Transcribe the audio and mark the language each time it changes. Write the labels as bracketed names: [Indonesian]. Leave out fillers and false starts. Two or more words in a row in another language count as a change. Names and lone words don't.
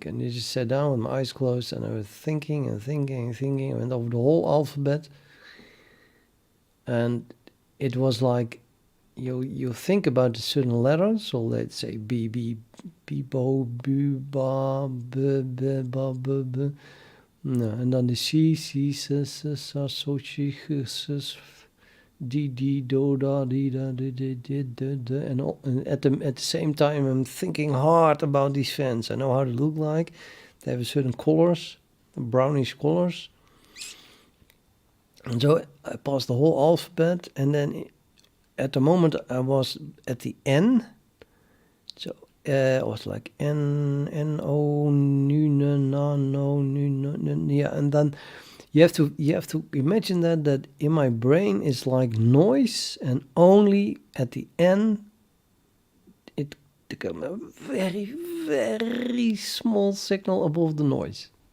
[English] And I just sat down with my eyes closed, and I was thinking and thinking and thinking. I went over the whole alphabet, and it was like, you think about a certain letter, so let's say B, B, B, bo, bu, ba, b, b, ba, b, b. No, and then the C, C, S, S, S, so, chi, S, S, D, D, do, da, di, da, di, di, di, di, di, and at the same time I'm thinking hard about these fans. I know how they look like. They have a certain colors, brownish colors. And so I passed the whole alphabet, and then at the moment I was at the N, so I was like N O no, yeah, and then you have to imagine that in my brain is like noise, and only at the N it become a very, very small signal above the noise.